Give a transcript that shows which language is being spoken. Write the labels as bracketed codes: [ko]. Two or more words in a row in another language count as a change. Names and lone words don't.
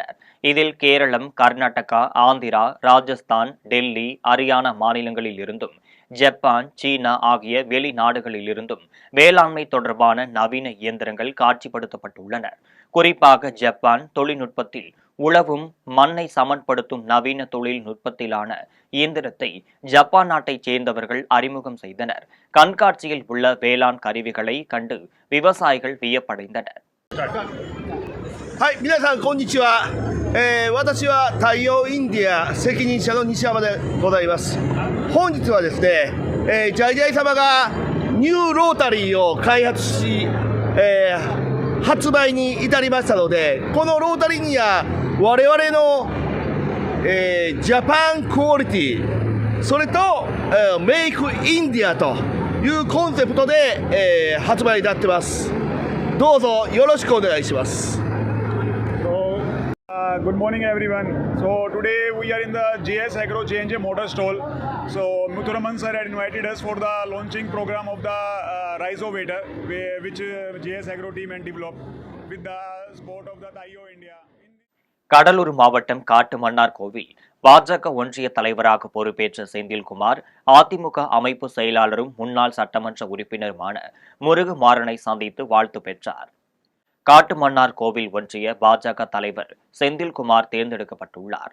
[ta] இதில் கேரளம், கர்நாடகா, ஆந்திரா, ராஜஸ்தான், டெல்லி, ஹரியானா மாநிலங்களில் இருந்தும் ஜப்பான், சீனா ஆகிய வெளிநாடுகளிலிருந்தும் வேளாண்மை தொடர்பான நவீன இயந்திரங்கள் காட்சிப்படுத்தப்பட்டுள்ளன. குறிப்பாக ஜப்பான் தொழில்நுட்பத்தில் உழவும் மண்ணை சமன்படுத்தும் நவீன தொழில்நுட்பத்திலான இயந்திரத்தை ஜப்பான் நாட்டைச் சேர்ந்தவர்கள் அறிமுகம் செய்தனர். கண்காட்சியில் உள்ள வேளாண் கருவிகளை கண்டு விவசாயிகள் வியப்படைந்தனர். [ja] はい、皆さんこんにちは。私は太陽インディア責任者の西山でございます。本日はですね、ジャイジャイ様がニューロータリーを開発し、発売に至りましたので、このロータリーには我々の、ジャパンクオリティ、それと、メイクインディアというコンセプトで、発売になってます。どうぞよろしくお願いします。 [en] Good morning everyone. So today we are in the JS Agro J&J Motor Stall. So Muthuraman sir had invited us for the launching program of the Rhizovator which JS Agro team had developed with the support of the Taiyo India. [ta] கடலூர் மாவட்டம் காட்டுமன்னார் கோவில் பாஜக ஒன்றிய தலைவராக பொறுப்பேற்ற செந்தில்குமார் அதிமுக அமைப்பு செயலாளரும் முன்னாள் சட்டமன்ற உறுப்பினருமான முருகு மாறனை சந்தித்து வாழ்த்து பெற்றார். காட்டுமன்னார் கோவில் ஒன்றிய பாஜக தலைவர் செந்தில்குமார் தேர்ந்தெடுக்கப்பட்டுள்ளார்.